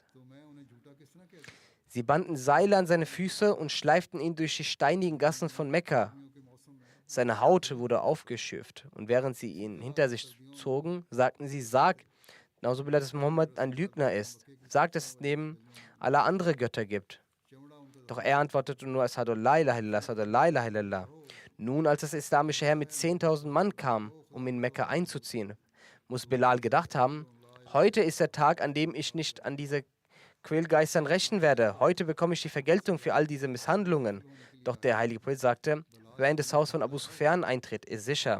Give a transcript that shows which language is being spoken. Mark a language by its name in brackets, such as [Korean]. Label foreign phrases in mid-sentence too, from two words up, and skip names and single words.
[German] Sie banden Seile an seine Füße und schleiften ihn durch die steinigen Gassen von Mekka. Seine Haut wurde aufgeschürft. Und während sie ihn hinter sich zogen, sagten sie, sag, dass Muhammad ein Lügner ist. Sag, dass es neben Allah andere Götter gibt. Doch er antwortete nur, [Arabic] أشهد أن لا إله إلا الله، أشهد أن لا إله إلا الله. [German] Nun, als das islamische Heer mit 10.000 Mann kam, um in Mekka einzuziehen, muss Bilal gedacht haben, heute ist der Tag, an dem ich nicht an diese Quälgeistern rächen werde. Heute bekomme ich die Vergeltung für all diese Misshandlungen. Doch der heilige Prophet sagte, Wer in das Haus von Abu Sufyan eintritt, ist sicher.